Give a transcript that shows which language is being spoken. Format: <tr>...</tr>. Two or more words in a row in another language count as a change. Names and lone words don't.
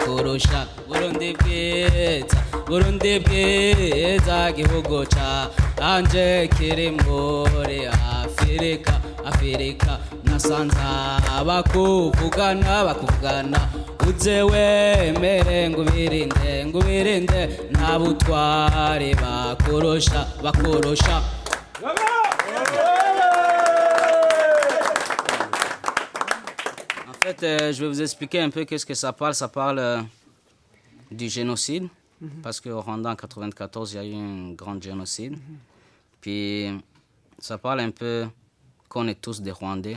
<rn>burundi bwiza gihugu canje kiri muri afurika nasanza bakuvugana uze wemere ngubirinde nta butware bakurusha</rn> <fr>En fait, je vais vous expliquer un peu qu'est-ce que ça parle. Ça parle du génocide, parce qu'au Rwanda, en 1994, il y a eu un grand génocide. Puis, ça parle un peu qu'on est tous des Rwandais.</fr>